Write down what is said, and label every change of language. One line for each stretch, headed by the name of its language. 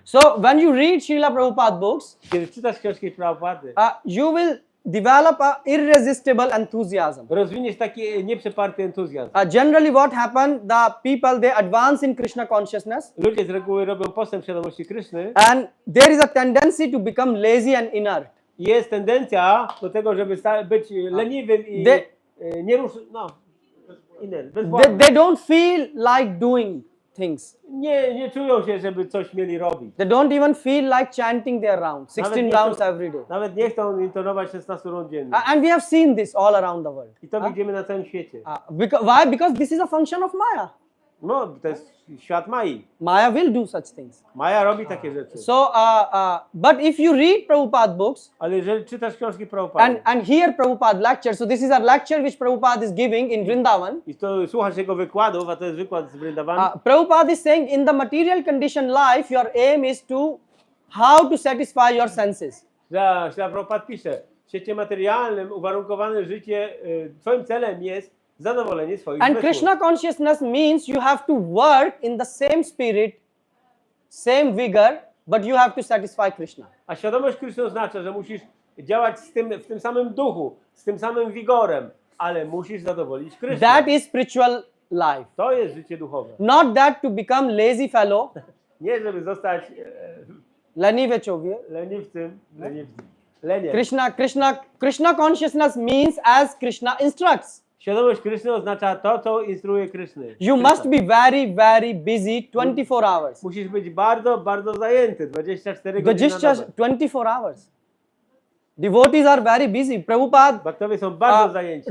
English: So when you read Srila Prabhupada books,
Polish: Kiedy czytasz książki Prabhupady,
English: you will develop a irresistible enthusiasm.
Polish: rozwiniesz taki nieprzeparty entuzjazm.
English: Generally what happens, the people, they advance in Krishna consciousness,
Polish: Ludzie z reguły robią postęp w świadomości Kryszny
English: and there is a tendency to become lazy and inert.
Polish: i jest tendencja do tego, żeby być leniwym i
English: They don't feel like doing things.
Polish: nie czują się, żeby coś mieli robić.
English: They don't even feel like chanting their rounds, 16 rounds every day.
Polish: Nawet nie chcą intonować 16 rund dziennie.
English: And we have seen this all around the world.
Polish: I to widzimy na całym świecie.
English: Why? Because this is a function of Maya.
Polish: No, to jest świat Mai.
English: Maya will do such things.
Polish: Maja robi takie rzeczy.
English: So, but if you read Prabhupada books
Polish: Ale jeżeli czytasz książki Prabhupady
English: and hear Prabhupada lecture, so this is a lecture which Prabhupada is giving in Vrindavan.
Polish: i to słuchasz jego wykładów, a to jest wykład z Vrindavanu,
English: Prabhupada is saying in the material condition life, your aim is to how to satisfy your senses.
Polish: że Prabhupada pisze, w świecie materialnym uwarunkowane życie, twoim celem jest zadowolenie swoich
English: And
Polish: zmysłów.
English: Krishna consciousness means you have to work in the same spirit, same vigor, but you have to satisfy Krishna.
Polish: A świadomość Kryszny oznacza, że musisz działać w tym samym duchu, z tym samym wigorem, ale musisz zadowolić Kryszny.
English: That is spiritual life.
Polish: To jest życie duchowe.
English: Not that to become lazy fellow,
Polish: Nie, żeby zostać leniwe człowiek. leniwcem. Leniem.
English: Krishna consciousness means as Krishna instructs.
Polish: Świadomość Kryszny oznacza to, co instruuje Kryszny.
English: You must be very, very busy 24 hours.
Polish: Musisz być bardzo, bardzo zajęty. 24 godziny na dobę.
English: 24 hours. Devotees are very busy. Prabhupada
Polish: Bhaktowie są bardzo zajęci.